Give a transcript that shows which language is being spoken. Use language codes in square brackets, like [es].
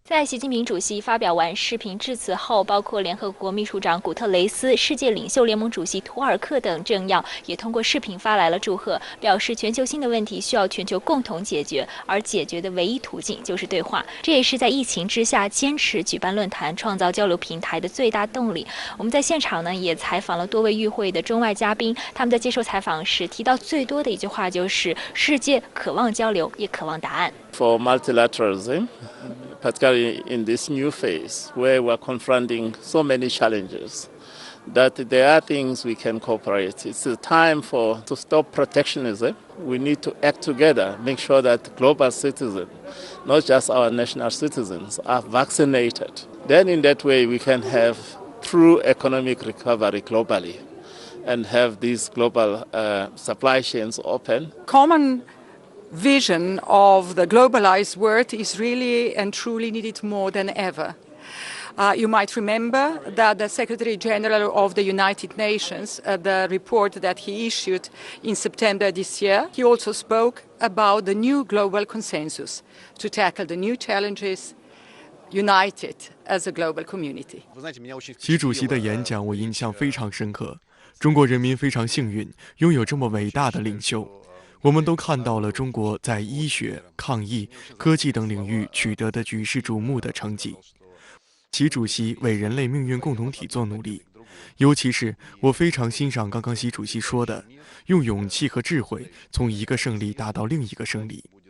[zh] 在习近平主席发表完视频致辞后，包括联合国秘书长古特雷斯、世界领袖联盟主席图尔克等政要也通过视频发来了祝贺，表示全球性的问题需要全球共同解决，而解决的唯一途径就是对话。这也是在疫情之下坚持举办论坛、创造交流平台的最大动力。我们在现场呢也采访了多位与会的中外嘉宾，他们在接受采访时提到最多的一句话就是“世界渴望交流，也渴望答案”。 [en] For multilateralism, particularly in this new phase where we're confronting so many challenges, that there are things we can cooperate. It's a time to stop protectionism. We need to act together, make sure that global citizens, not just our national citizens, are vaccinated. Then in that way we can have true economic recovery globally and have these global supply chains open. Common vision of the globalized world is really and truly needed more than ever. You might remember that the Secretary General of the United Nations, the report that he issued in September this year, he also spoke about the new global consensus to tackle the new challenges united as a global community. [zh] 习主席的演讲我印象非常深刻。中国人民非常幸运，拥有这么伟大的领袖。我们都看到了中国在医学、抗疫、科技等领域取得的举世瞩目的成绩。习主席为人类命运共同体做努力，尤其是我非常欣赏刚刚习主席说的，用勇气和智慧从一个胜利达到另一个胜利。